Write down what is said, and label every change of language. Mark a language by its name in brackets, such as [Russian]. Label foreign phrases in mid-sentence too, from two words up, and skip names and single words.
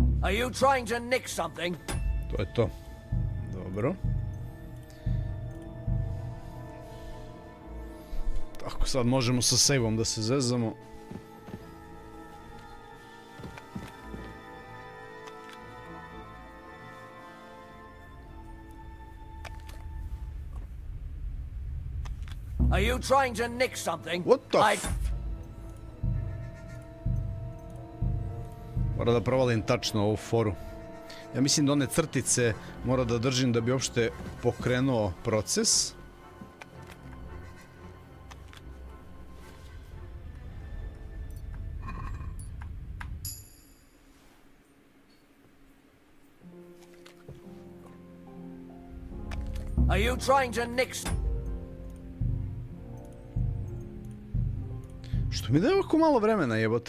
[English] Are you trying to nick something? [Serbian] To je to. Dobro. Tako, sad možemo sa save-om da se zezamo. [English] Are you trying to nick something? What the f... [Serbian] Mora da provalim tačno ovu foru. Ja mislim da one crtice mora da držim da bi uopšte pokrenuo proces. [English] Are you trying to nick... [Serbian] Što mi daje ovako malo vremena, jebote.